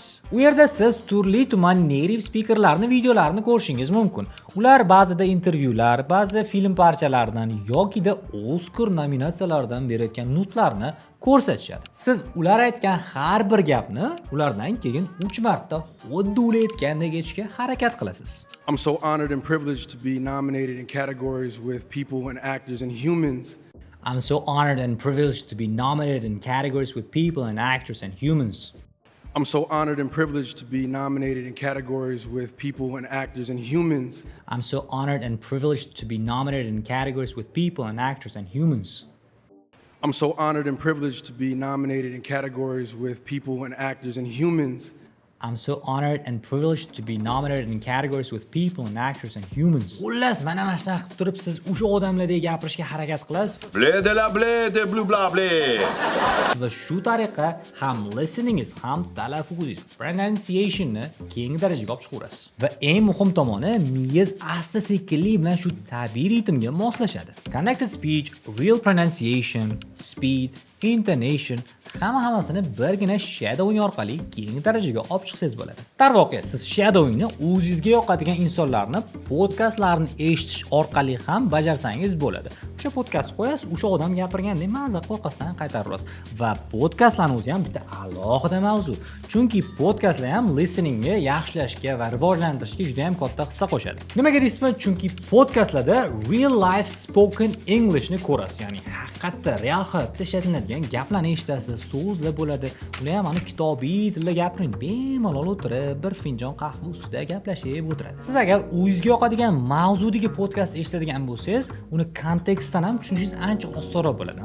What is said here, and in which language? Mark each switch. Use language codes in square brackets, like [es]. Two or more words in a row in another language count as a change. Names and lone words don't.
[uz] U yerda siz turli-tuman [en] native speakerlarning [uz] videolarini ko'rishingiz mumkin. Ular ba'zida intervyular, ba'zida film parchalaridan yoki-da Oscar nominatsiyalaridan berayotgan nutlarni ko'rsatishadi. Siz ular aytgan har bir gapni ulardan keyin 3 marta xuddi ular aytgandek aytishga harakat qilasiz. [en] I'm so honored and privileged to be nominated in categories with people and actors and humans. I'm so honored and privileged to be nominated in categories with people and actors and humans. I'm so honored and privileged to be nominated in categories with people and actors and humans. I'm so honored and privileged to be nominated in categories with people and actors and humans. I'm so honored and privileged to be nominated in categories with people and actors and humans. I'm so honored and privileged to be nominated in categories with people and actors and humans. [uz] Xullas, mana shunday qilib turib siz o'sha odamlardek gapirishga harakat qilasiz. Blede la blede, blu bla ble. Va shu tariqa ham listeningiz, ham talaffuzingiz, pronunciationni keng darajaga olib chiqarasiz. Va eng muhim tomoni, miyangiz asta-sekinlik bilan shu tabiiy ritmga moslashadi. [en] Connected speech, real pronunciation, speed, intonation [uz] hammasini birgina shadowing orqali keng darajaga olib chiqsangiz bo'ladi. Darvoqe, siz shadowingni o'zingizga yoqadigan insonlarni podkastlarini eshitish orqali ham bajarsangiz bo'ladi. O'sha podkast qo'yasiz, o'sha odam gapirgandek mazza orqasidan qaytarib olasiz. Va podkastlarning o'zi ham bitta alohida mavzu. Chunki podkastlar ham listeningni yaxshilashga va rivojlantirishga juda ham katta hissa qo'shadi. Nimaga deysizmi? Chunki podkastlarda [en] real life spoken Englishni [uz] ko'rasiz. Ya'ni haqiqatda real hayotda ishlatiladigan gaplarni eshitasiz. So'zlar bo'ladi. Ular ham ana kitobiy tilda gapiring. Bemalol o'tirib, bir finjon qahva ustida gaplashib o'tiradi. Siz agar o'zingizga yoqadigan mavzudagi podkast eshitadigan bo'lsangiz, uni kontekstdan ham tushunishingiz ancha osonroq bo'ladi.